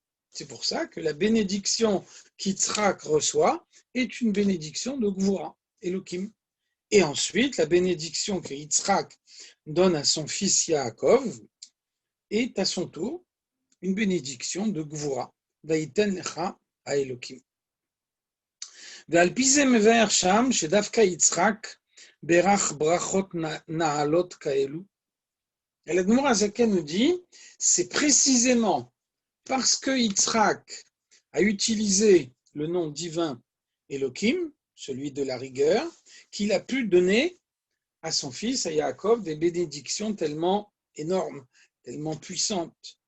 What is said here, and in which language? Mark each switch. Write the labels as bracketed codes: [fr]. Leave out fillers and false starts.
[fr] C'est pour ça que la bénédiction qu'Yitzhak reçoit est une bénédiction de Gvura, Elohim. Et ensuite, la bénédiction que Yitzhak donne à son fils Yaakov est à son tour une bénédiction de Gvura, [he] Vaïten Lecha à Elohim. ועל פי זה מבאר שם שדווקא יצחק בירך ברכות נעלות כאלו. [fr] Et la Gemara Zaken nous dit, c'est précisément parce que Yitzhak a utilisé le nom divin Elohim, celui de la rigueur, qu'il a pu donner à son fils, à Yaakov, des bénédictions tellement énormes, tellement puissantes.